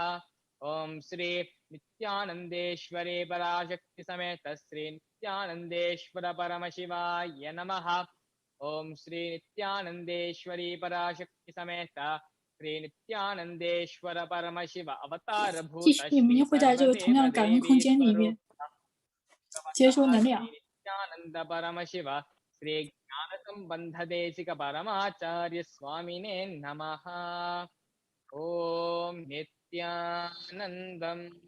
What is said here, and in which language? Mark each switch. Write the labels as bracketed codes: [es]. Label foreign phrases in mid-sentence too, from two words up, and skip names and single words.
[sa] ओम श्री नित्यानन्देश्वरी पराशक्ति समेत श्री नित्यानन्देश्वर परमशिवाय नमः। ओम श्री नित्यानन्देश्वरी पराशक्ति समेत श्री नित्यानन्देश्वर परमशिव अवतार भूत [zh] 继续，你们会在这个同样的感应空间里面接收能量。 [sa] नित्यानन्द परमशिव श्री ज्ञानसम्बन्धदेशिक परमाचार्य स्वामिने नमः। ओम नित्यानन्दम्।